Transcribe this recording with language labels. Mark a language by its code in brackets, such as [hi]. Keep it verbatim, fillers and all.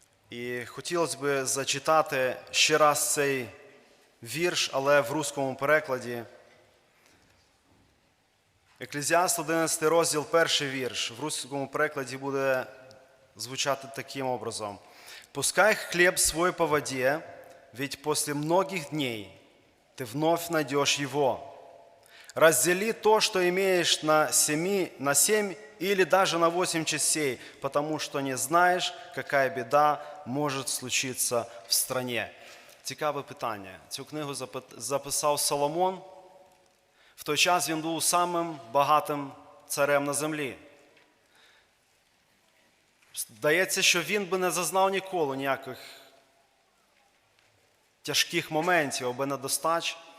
[uk] І хотілося б зачитати ще раз цей вірш, але в русському перекладі. Еклезіаст, одинадцятий розділ, перший вірш. В русському перекладі буде звучати таким образом. [ru] «Пускай хлеб свой по воде, ведь после многих дней ты вновь найдешь его. Раздели то, что имеешь на семи, на семь или даже на восемь частей, потому что не знаешь, какая беда может случиться в стране». [uk] Цікаве питання. Цю книгу записав Соломон. В той час він був самим багатим царем на землі. Здається, що він би не зазнав ніколи ніяких тяжких моментів або недостач,